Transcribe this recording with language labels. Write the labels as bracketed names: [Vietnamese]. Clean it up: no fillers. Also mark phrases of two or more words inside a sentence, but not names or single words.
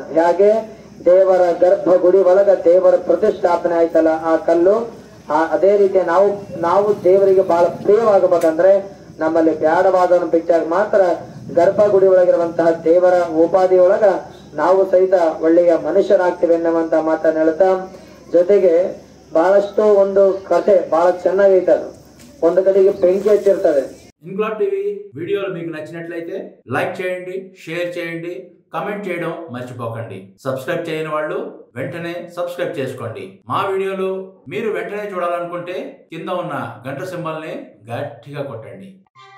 [Kannada] ಹೇಗೆ ದೇವರ ಗರ್ಭ ಗುಡಿ ಒಳಗ ದೇವರ ಪ್ರತಿಷ್ಠಾಪನೆ ಆಯ್ತಲ್ಲ ಆ ಕಲ್ಲು, ಅದೇ ರೀತಿ ನಾವು ದೇವರಿಗೆ ಬಹಳ ಪ್ರಿಯವಾಗಬೇಕಂದ್ರೆ ನಮ್ಮಲ್ಲಿ ಬ್ಯಾಡವಾದವನ್ನು ಬಿಟ್ಟಾಗ ಮಾತ್ರ ಗರ್ಭಗುಡಿ ಒಳಗಿರುವಂತಹ ದೇವರ ಉಪಾಧಿ ಒಳಗ ನಾವು ಸಹಿತ ಒಳ್ಳೆಯ ಮನುಷ್ಯರಾಗ್ತೀವಿ ಎನ್ನುವಂತ ಮಾತನ್ನ ಹೇಳ್ತಾ, ಜೊತೆಗೆ ಬಹಳಷ್ಟು ಒಂದು ಕಥೆ ಬಹಳ ಚೆನ್ನಾಗೈತೆ. ಅದು ಒಂದು ಕಡೆಗೆ ಬೆಂಕಿ ಹಚ್ಚಿರ್ತದೆ. [Telugu] ఇన్క్లాబ్ టీవీ వీడియోలు మీకు నచ్చినట్లయితే లైక్ చేయండి, షేర్ చేయండి, కమెంట్ చేయడం మర్చిపోకండి. సబ్స్క్రైబ్ చేయని వాళ్ళు వెంటనే సబ్స్క్రైబ్ చేసుకోండి. మా వీడియోలు మీరు వెంటనే చూడాలనుకుంటే కింద ఉన్న గంట సింబల్ని గట్టిగా కొట్టండి.